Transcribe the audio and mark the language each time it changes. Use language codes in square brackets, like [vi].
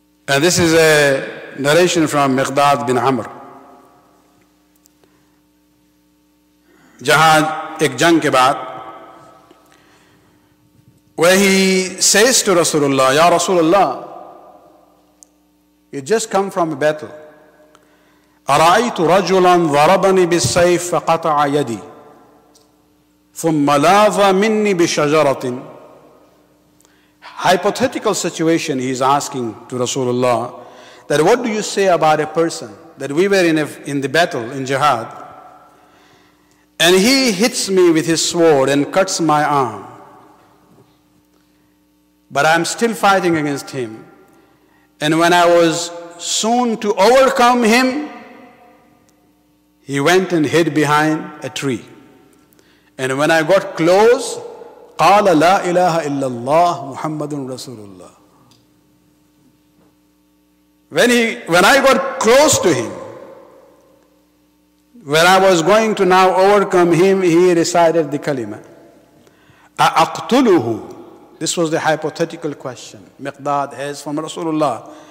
[en] and this is a narration from Miqdad bin Amr, [hi] जहां एक जंग के बाद [en] where he says to Rasulullah, Ya Rasulullah, you just come from a battle. [ar] أرأيت رجلا ضربني بالسيف فقطع يدي ثم لاذ مني بشجرة. [en] Hypothetical situation he is asking to Rasulullah, that what do you say about a person that we were in the battle in jihad, and he hits me with his sword and cuts my arm, but I'm still fighting against him. And when I was soon to overcome him, he went and hid behind a tree. And when I got close, [ar] قال لا إله إلا الله محمد رسول الله. [en] When I got close to him, when I was going to now overcome him, he recited the kalima. [ar] أَأَقْتُلُهُ. [en] This was the hypothetical question Miqdad has from Rasulullah.